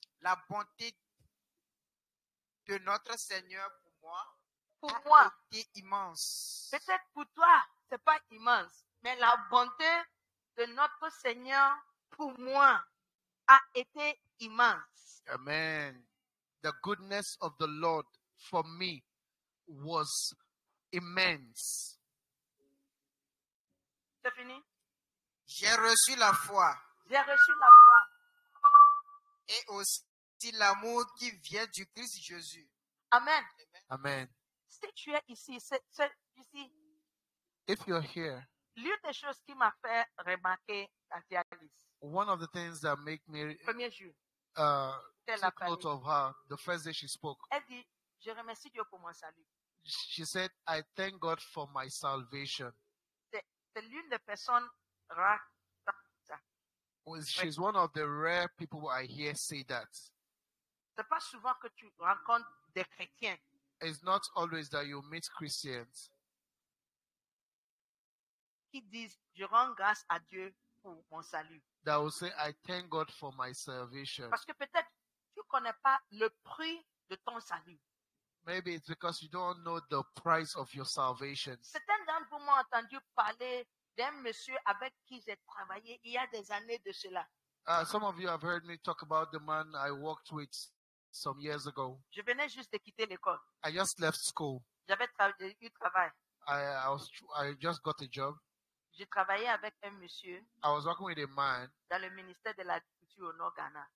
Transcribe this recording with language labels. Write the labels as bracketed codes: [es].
[fr] La bonté de notre Seigneur pour moi Pour a moi. été immense. Peut-être pour toi, c'est pas immense. Mais la bonté de notre Seigneur pour moi a été immense. Amen. [en] The goodness of the Lord for me was immense. [fr] C'est fini? J'ai reçu la foi J'ai reçu la foi. et aussi l'amour qui vient du Christ Jésus. Amen. Amen. Si tu es ici, ici, [en] If you're here, [fr] l'une des choses qui m'a fait remarquer la Alice, [en] one of the things that make me [fr] premier jour, [en] take note of her, the first day she spoke, [fr] elle dit, je remercie Dieu pour mon salut. [en] she said, I thank God for my salvation. [fr] C'est l'une des personnes rares. [en] She's one of the rare people I hear say that. [fr] C'est pas souvent que tu rencontres des chrétiens [en] It's not always that you meet Christians [fr] qui disent, je rends grâce à Dieu pour mon salut. [en] that will say, I thank God for my salvation. [fr] Parce que peut-être tu ne connais pas le prix de ton salut. [en] Maybe it's because you don't know the price of your salvation. [fr] Certains d'entre vous m'ont entendu parler d'un monsieur avec qui j'ai travaillé il y a des années de cela. [en] Some of you have heard me talk about the man I worked with some years ago. [fr] Je venais juste de quitter l'école. [en] I just left school. [fr] J'avais eu travail. [en] I just got a job. [fr] J'ai travaillé avec un monsieur [en] I was working with a man [fr] dans le ministère de l'Agriculture au Nord-Ghana.